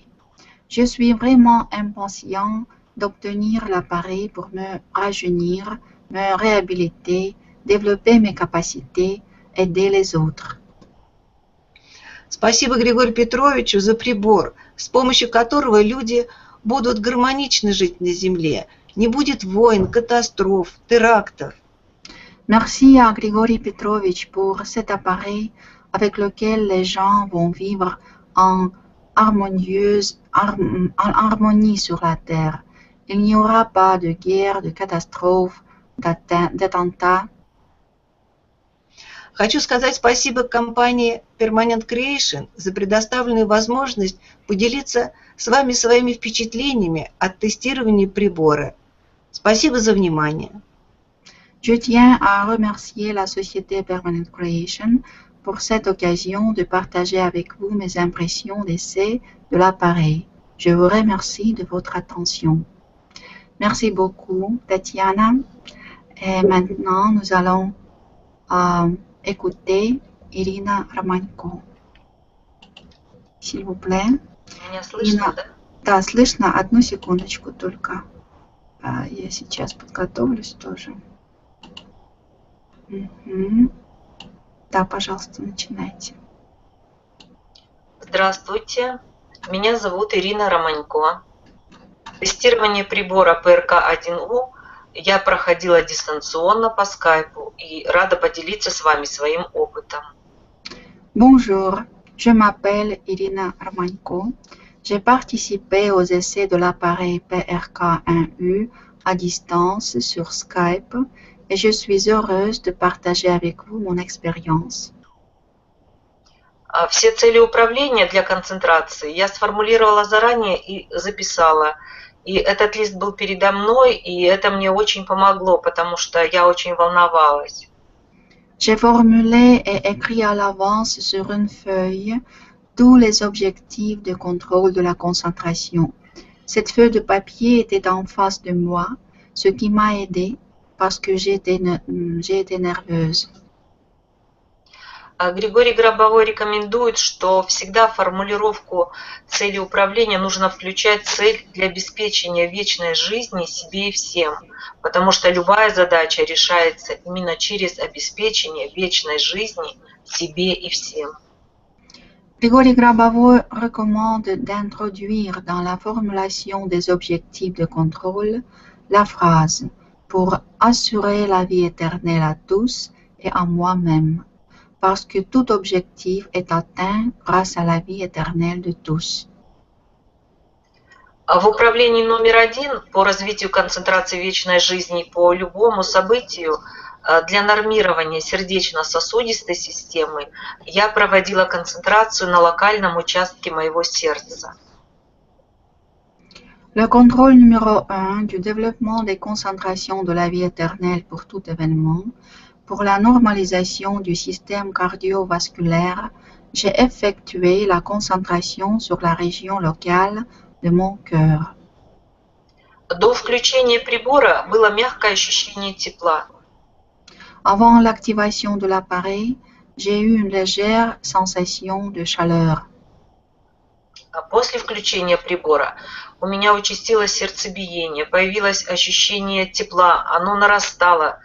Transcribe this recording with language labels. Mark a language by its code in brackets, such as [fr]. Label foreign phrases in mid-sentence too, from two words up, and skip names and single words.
[fr] Je suis vraiment impatient d'obtenir l'appareil pour me rajeunir, me réhabiliter, développer mes capacités, aider les autres. [ru] Спасибо Григорию Петровичу за прибор, с помощью которого люди будут гармонично жить на Земле. Не будет войн, катастроф, терактов. [fr] Merci à Grigori Petrovitch pour cet appareil avec lequel les gens vont vivre en harmonie sur la Terre. Il n'y aura pas de guerre, de catastrophes, d'attentats. [ru] Хочу сказать спасибо компании Permanent Creation за предоставленную возможность поделиться с вами своими впечатлениями от тестирования прибора. Спасибо за внимание. [fr] Je tiens à remercier la société Permanent Creation pour cette occasion de partager avec vous mes impressions d'essai de l'appareil. Je vous remercie de votre attention. Merci beaucoup, Tatiana. Et maintenant, nous allons écouter Ирина Романько. S'il vous plaît. [ru] Меня слышно, да? Да, слышно. Одну секундочку только. Я сейчас подготовлюсь тоже. Угу. Да, пожалуйста, начинайте. Здравствуйте, меня зовут Ирина Романько. Тестирование прибора ПРК-1У я проходила дистанционно по скайпу и рада поделиться с вами своим опытом. [fr] Bonjour, je m'appelle Irina Romanько. J'ai participé aux essais de l'appareil PRK-1U à distance sur Skype et je suis heureuse de partager avec vous mon expérience. [ru] Все цели управления для концентрации я сформулировала заранее и записала. И этот лист был передо мной, и это мне очень помогло, потому что я очень волновалась. [fr] J'ai formulé et écrit à l'avance sur une feuille tous les objectifs de contrôle de la concentration. Cette feuille de papier était en face de moi, ce qui m'a aidé parce que j'ai été nerveuse. [ru] Григорий Гробовой рекомендует, что всегда в формулировку цели управления нужно включать цель для обеспечения вечной жизни себе и всем, потому что любая задача решается именно через обеспечение вечной жизни себе и всем. [fr] Grigori Grabavoy recommande d'introduire dans la formulation des objectifs de contrôle la phrase « pour assurer la vie éternelle à tous et à moi-même ». Parce que tout objectif est atteint grâce à la vie éternelle de tous. [ru] В управлении номер 1 по развитию концентрации вечной жизни по любому событию для нормирования сердечно-сосудистой системы я проводила концентрацию на локальном участке моего сердца. [fr] Le contrôle numéro 1 du développement des concentrations de la vie éternelle pour tout événement. Pour la normalisation du système cardiovasculaire, j'ai effectué la concentration sur la région locale de mon cœur. [ru] До включения прибора было мягкое ощущение тепла. [fr] Avant l'activation de l'appareil, j'ai eu une légère sensation de chaleur. [ru] После включения прибора у меня участилось сердцебиение, появилось ощущение тепла, оно нарастало.